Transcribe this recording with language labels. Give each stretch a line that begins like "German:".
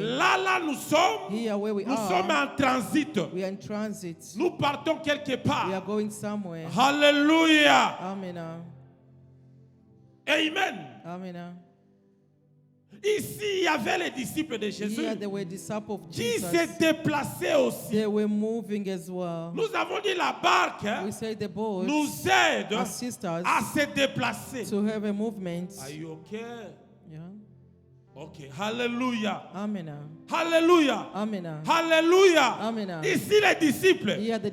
French: Là, nous sommes.
English: Here where we
French: Nous sommes
English: are,
French: en transit.
English: we are in transit.
French: Nous partons quelque
English: We are
French: part.
English: going somewhere. Alléluia. Amen. Amen. Amen.
French: Ici, il y avait les disciples de Jésus
English: Here they were disciples of
French: qui se
English: Jesus.
French: déplaçaient aussi.
English: They were moving as well.
French: Nous avons dit la barque
English: We say the boat
French: nous aide
English: assist us
French: à se déplacer.
English: to have a movement. Are you okay? Yeah. Ok. Alléluia. Amen. Alléluia. Amen. Alléluia. Amen.
French: Ici, les disciples
English: Here the